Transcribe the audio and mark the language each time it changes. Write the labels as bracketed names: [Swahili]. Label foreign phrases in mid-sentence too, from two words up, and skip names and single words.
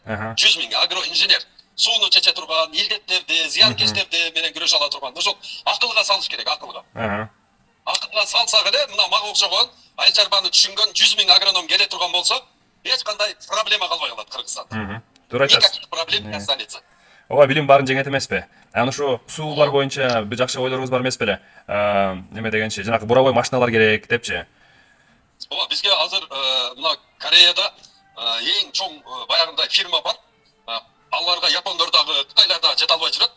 [Kyrgyz] 100 миң агроинженер. Сууну чече турган, илдеттерди, зыянкечтерди менен күрөшө ала турган. Ошол акылга салыш керек, акылга. Акылга салсак эле, мына мага окшогон айыл чарбаны түшүнгөн 100 миң агроном келе турган болсо, эч кандай проблема калбай калат Кыргызстанда. Туура айтасыз. [Russian] Никаких проблем не останется. [Kyrgyz] Ооба, билим барын жеңет эмеспи? Анан ушу суулар боюнча бир жакшы ойлоруңуз бар эмес беле? Неме дегенчи, жанагы бурабай машиналар керек депчи. Ооба, бизге азыр мына Кореяда эң чоң баягындай фирма бар. Аларга япондор дагы, Кытайлар дагы жете албай жүрөт.